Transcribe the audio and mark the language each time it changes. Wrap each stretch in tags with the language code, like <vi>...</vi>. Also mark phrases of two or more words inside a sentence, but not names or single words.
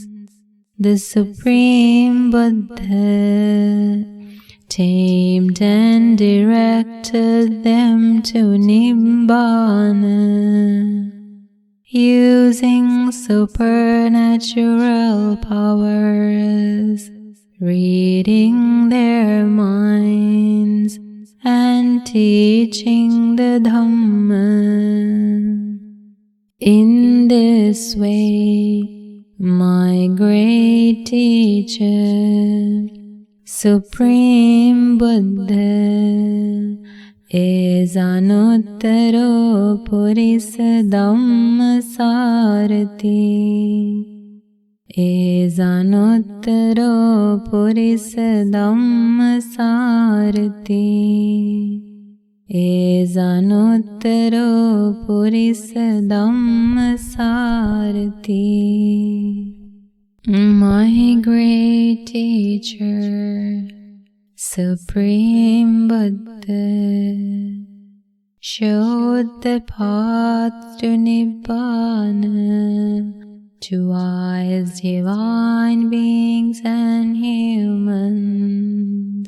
<en>The Supreme Buddha tamed and directed them to Nibbana, using supernatural powers, reading their minds and teaching the Dhamma. In this way, my great teacher, Supreme Buddha, is</en> <pi>Anuttaro Purisa Dhammasarati, is Anuttaro Purisa Dhammasarati, is Anuttaro Purisa Dhammasarati.</pi> <en>My great teacher, Supreme Buddha, showed the path to Nibbana to wise divine beings and humans.</en>